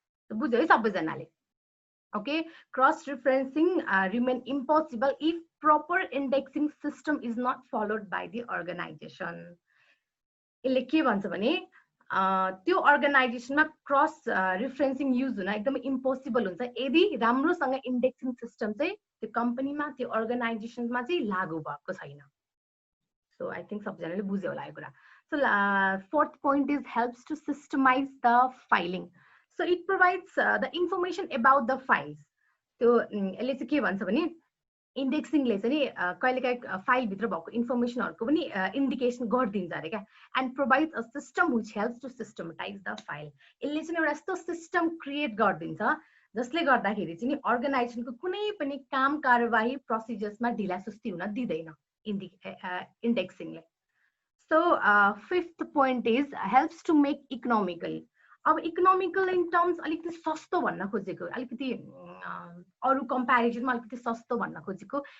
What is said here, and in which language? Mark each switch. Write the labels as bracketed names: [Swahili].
[Nepali] बुझ्यो है सबैजनाले? [English] Okay, cross referencing remain impossible if proper indexing system is not followed by the organisation. [Nepali] यसले के भन्छ भने त्यो अर्गनाइजेसनमा क्रस रेफरेन्सिङ युज हुन एकदमै इम्पोसिबल हुन्छ यदि राम्रोसँग इन्डेक्सिङ सिस्टम चाहिँ त्यो कम्पनीमा त्यो अर्गनाइजेसनमा चाहिँ लागू भएको छैन। [English] so I think [Nepali] सबैजनाले बुझ्यो होला यो कुरा। [English] So fourth point is helps to systemise the filing. So it provides the information about the files. [Nepali] त्यो यसले चाहिँ के भन्छ भने इन्डेक्सिङले चाहिँ नि कहिलेकाहीँ फाइलभित्र भएको इन्फर्मेसनहरूको पनि इन्डिकेसन गरिदिन्छ अरे क्या। [English] And provides a system which helps to systematise the file. [Nepali] यसले चाहिँ एउटा यस्तो सिस्टम क्रिएट गरिदिन्छ जसले गर्दाखेरि चाहिँ नि अर्गनाइजेसनको कुनै पनि काम कारबाही प्रोसिजर्समा ढिलासुस्ती हुन दिँदैन इन्डेक्सिङले। [English] So fifth point is helps to make economical. [Nepali] अब इकोनोमिकल इन टर्म्स अलिकति सस्तो भन्न खोजेको, अलिकति अरू कम्पेरिजनमा अलिकति सस्तो भन्न खोजेको।